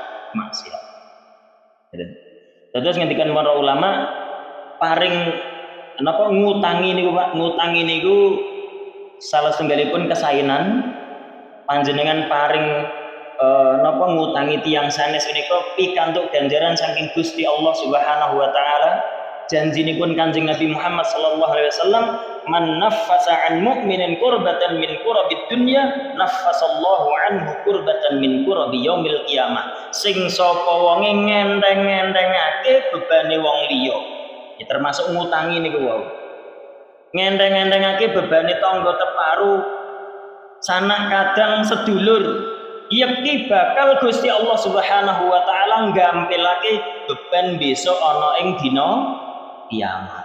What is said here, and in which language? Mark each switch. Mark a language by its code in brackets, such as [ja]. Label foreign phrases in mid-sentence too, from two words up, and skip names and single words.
[jv] Terus ngendikan para ulama paring napa ngutangi niku Pak, ngutangi niku salah setunggalipun kesainan panjenengan paring napa ngutangi tiyang sanes menika pikantuk ganjaran saking Gusti Allah [ar] سبحانه وتعالى. [jv] Janjinipun Kanjeng Nabi [ar] Muhammad صلى الله عليه وسلم, "من نفس عن مؤمن كربة من كرب الدنيا نفس الله عنه كربة من كرب يوم القيامة." [jv] Sing sapa wonge ngenteng-entengake bebane wong liya. Ya termasuk ngutangi niku wau. Ngenteng-entengake bebane tangga teparu, sanak kadang sedulur, yakti bakal Gusti Allah [ar] سبحانه وتعالى [jv] nggampilake beban besok ana ing dina kiamat.